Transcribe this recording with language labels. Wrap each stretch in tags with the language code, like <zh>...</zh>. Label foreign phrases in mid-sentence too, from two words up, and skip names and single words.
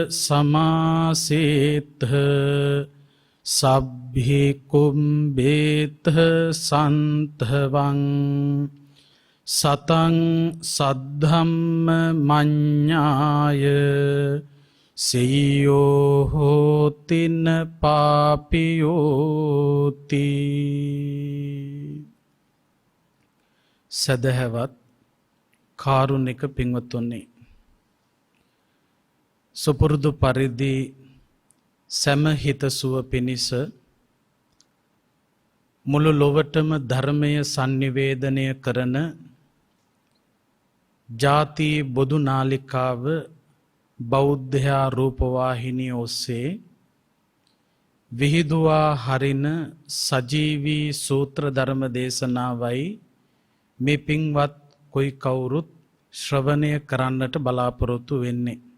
<pi>සමාසේත සබ්බි කුම්බේත සන්තවං සතං සද්ධම්ම මඤ්ඤාය සීයෝ හෝතින පාපියෝති.</pi> <si>සදහවත් කාරුණික පින්වත්තුනි, සුපුරුදු පරිදි සැම හිතසුව පිණිස මුළු ලොවටම ධර්මය sannivedanaya කරන ජාති බොදු නාලිකාව බෞද්ධයා රූපවාහිනිය ඔස්සේ විහිදුවා හරින සජීවී සූත්‍ර ධර්ම දේශනාවයි මේ පින්වත් කොයි කවුරුත් ශ්‍රවණය කරන්නට බලාපොරොත්තු වෙන්නේ.</si>